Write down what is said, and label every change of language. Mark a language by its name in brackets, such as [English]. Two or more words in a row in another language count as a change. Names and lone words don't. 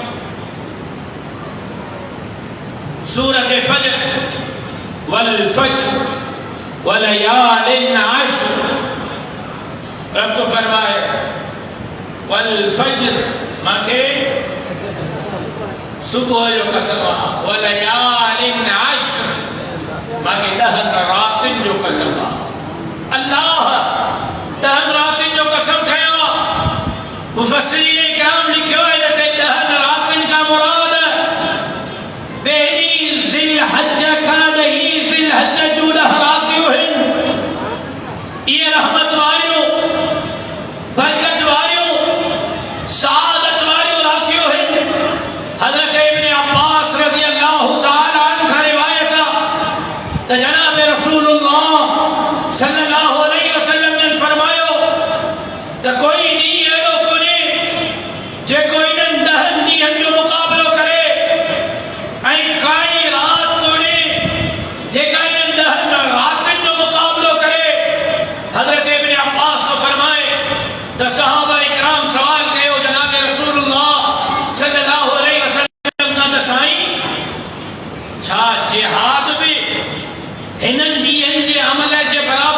[Sindhi] सूरत फज्र [Arabic] والفجر وليال عشر [Sindhi] रब तो फरमाए [Arabic] والفجر [Sindhi] मांखे सुबह जो कसम आहे [Arabic] وليال عشر [Sindhi] मांखे 10 रातिन जो कसम आहे अल्लाह 10 रातिन जो कसम खयो मुफस्सिरीन किराम लिखियो है त 10 रातिन का मुराद बेरी ज़िल हज का नहीं ज़िल हज जो 10 रातियूं आहिनि ये रहमत वारियूं बरकत वारियूं सादत वारियूं रातियूं आहिनि हज़रत इब्न अब्बास [Arabic] رضي الله تعالى عنه [Sindhi] खां रिवायत आहे त जनाब रसूलुल्लाह [Arabic] صلى الله عليه وسلم [Sindhi] ने फरमायो त कोई ॾींहुं अहिड़ो कोन्हे जेको इन्हनि 10 ॾींहंनि जो मुक़ाबिलो करे ऐं काई रात कोन्हे जेका इन्हनि 10 रातिनि जो मुक़ाबिलो करे हज़रत इब्न अब्बास को फरमाए त सहाबा इकराम सवाल कयो जनाब रसूलुल्लाह [Arabic] صلى الله عليه وسلم [Sindhi] खां त साईं छा जिहाद बि हिननि ॾींहंनि जे अमल जे